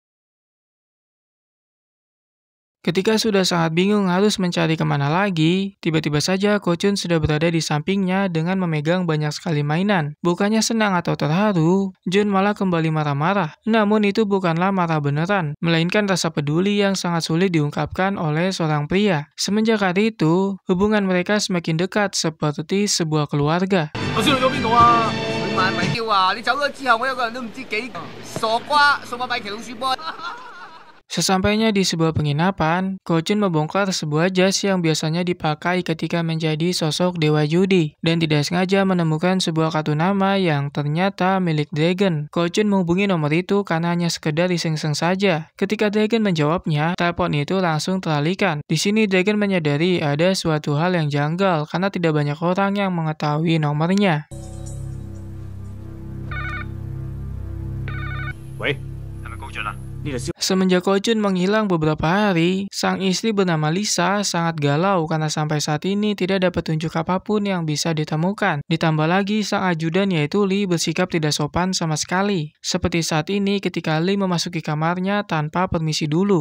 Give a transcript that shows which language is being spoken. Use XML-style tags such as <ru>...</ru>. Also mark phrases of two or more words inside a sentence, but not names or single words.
<id>Ketika sudah sangat bingung harus mencari kemana lagi, tiba-tiba saja Ko Chun sudah berada di sampingnya dengan memegang banyak sekali mainan. Bukannya senang atau terharu, John malah kembali marah-marah. Namun itu bukanlah marah beneran, melainkan rasa peduli yang sangat sulit diungkapkan oleh seorang pria. Semenjak hari itu, hubungan mereka semakin dekat seperti sebuah keluarga.</id> <yue>我知道咗邊度啊？買米雕啊！你走咗之後，我有個人都唔知幾傻瓜送我米奇老鼠波。</yue> <id>Sesampainya di sebuah penginapan, Ko Chun membongkar sebuah jas yang biasanya dipakai ketika menjadi sosok dewa judi, dan tidak sengaja menemukan sebuah kartu nama yang ternyata milik Dragon. Ko Chun menghubungi nomor itu karena hanya sekedar iseng-iseng saja. Ketika Dragon menjawabnya, telepon itu langsung teralihkan. Di sini Dragon menyadari ada suatu hal yang janggal karena tidak banyak orang yang mengetahui nomornya.</id> <yue>喂，係咪高進啊？呢度燒。</yue> <id>Semenjak Ko Chun menghilang beberapa hari, sang istri bernama Lisa sangat galau karena sampai saat ini tidak ada petunjuk apapun yang bisa ditemukan. Ditambah lagi sang ajudan yaitu Lee bersikap tidak sopan sama sekali. Seperti saat ini ketika Lee memasuki kamarnya tanpa permisi dulu.</id>